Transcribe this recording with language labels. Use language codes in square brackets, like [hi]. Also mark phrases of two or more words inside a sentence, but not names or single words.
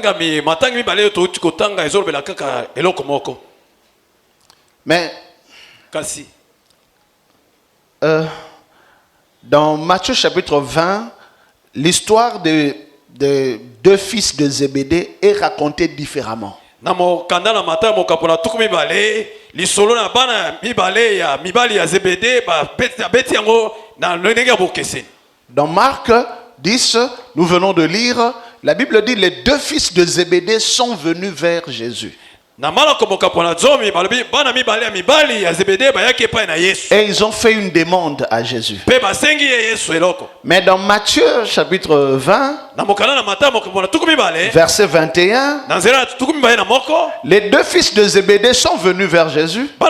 [fr] Mais dans Matthieu chapitre 20, l'histoire des deux fils de Zébédée est racontée différemment. [ln] na mokanda na mata mokapona tuku mibale lisolo na bana mibale ya mibali ya Zebede ba beti yango na ndenge ya bokeseni. [fr] Dans Marc 10, nous venons de lire, la Bible dit les deux fils de Zébédée sont venus vers Jésus. Et ils ont fait une demande à Jésus. Mais dans Matthieu chapitre 20, verset 21, les deux fils de Zébédée sont venus vers Jésus.